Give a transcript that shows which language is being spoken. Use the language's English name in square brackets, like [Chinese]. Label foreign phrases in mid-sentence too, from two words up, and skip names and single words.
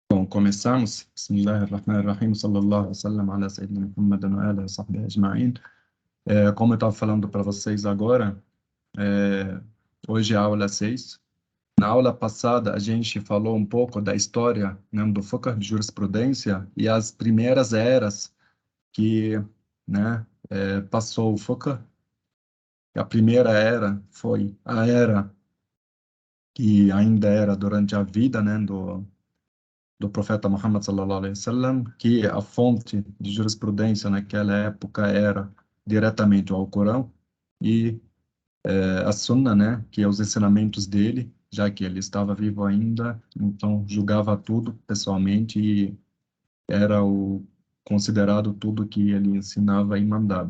[Portuguese] Começamos. [Arabic] بسم الله الرحمن الرحيم. صلى الله عليه وسلم على سيدنا محمد وعلى صحبه أجمعين. [Portuguese] Como eu estava falando para vocês agora, hoje é a aula 6. Na aula passada, a gente falou um pouco da história, né, do fiqh de jurisprudência e as primeiras eras que, né, passou o fiqh. A primeira era foi a era que ainda era durante a vida, né, do profeta Muhammad [Arabic] صلى الله عليه وسلم, [Portuguese] que a fonte de jurisprudência naquela época era diretamente o Alcorão e a Sunna, né, que é os ensinamentos dele, já que ele estava vivo ainda, então julgava tudo pessoalmente e era o considerado tudo que ele ensinava e mandava.